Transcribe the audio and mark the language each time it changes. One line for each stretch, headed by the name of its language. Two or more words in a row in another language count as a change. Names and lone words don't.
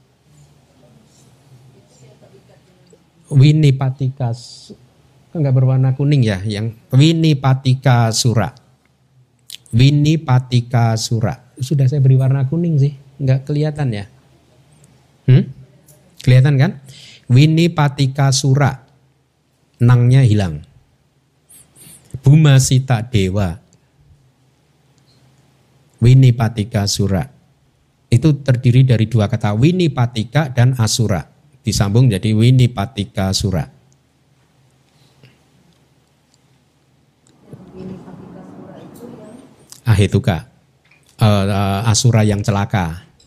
Indonesian: Winipatika enggak berwarna kuning ya, yang
Pali: Winipatika Sura. Winipatika Sura.
Indonesian: Sudah saya beri warna kuning sih, enggak kelihatan ya? Kelihatan kan?
Pali: Winipatika Sura.
Indonesian: Nangnya hilang.
Pali: Bumasita dewa. Winipatika Sura.
Indonesian: Itu terdiri dari dua kata, Winipatika dan Asura. Disambung jadi
Pali: Winipatika Sura.
Indonesian: Ahetuka, asura yang celaka.